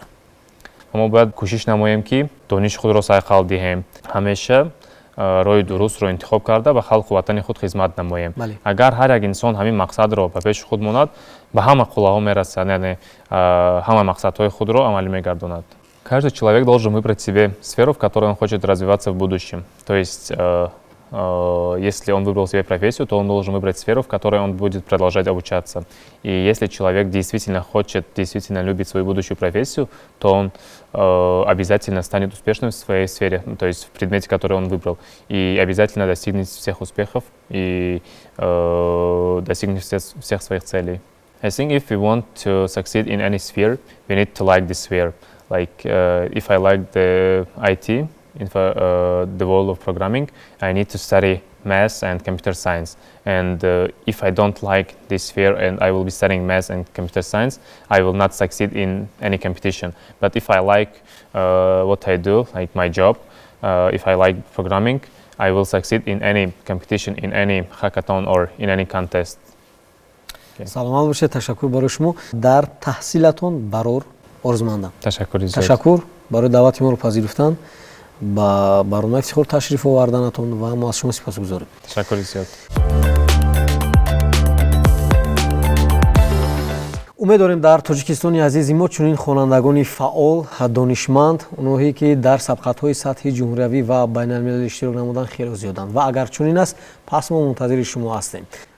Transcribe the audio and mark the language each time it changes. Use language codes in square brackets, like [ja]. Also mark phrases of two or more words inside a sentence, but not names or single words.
[tg] мо бояд кӯшиш намоем ки дониши худро сайқал диҳем, ҳамеша роҳи дурустро интихоб карда ба халқу ватани худ хизмат намоем. Агар ҳар як инсон ҳамин мақсадро ба пеши худ монад, ба ҳама қуллаҳо мерасад, яъне ҳама мақсадҳои худро амалӣ мегардонад. [ru] Каждый человек должен выбрать себе сферу, в которой он хочет развиваться в будущем. То есть, если он выбрал себе профессию, то он должен выбрать сферу, в которой он будет продолжать обучаться. И если человек действительно хочет, действительно любит свою будущую профессию, то он обязательно станет успешным в своей сфере, то есть в предмете, который он выбрал. И обязательно достигнет всех успехов и достигнет всех своих целей. [en] I think if we want to succeed in any sphere, we need to like this sphere. Like if I like the IT, the world of programming, I need to study math and computer science. And if I don't like this sphere and I will be studying math and computer science, I will not succeed in any competition. But if I like what I do, like my job, if I like programming, I will succeed in any competition, in any hackathon or in any contest. [tg] Саломат бошед, ташаккур барои шумо. Дар таҳсилатон барор орзумандам. Ташаккур барои даъвати моро пазируфтан, ба барномаи ифтихор ташриф оварданатон ва мо аз шумо сипосгузорем. Ташаккури зиёд. умед дорем дар Тоҷикистони азизи мо чунин хонандагони фаъол, донишманд, онҳое ки дар сабқатҳои сатҳи ҷумҳуриявӣ ва байналмилалӣ иштирок намуданд хеле зиёданд ва агар чунин аст, пас мо мунтазири шумо ҳастем.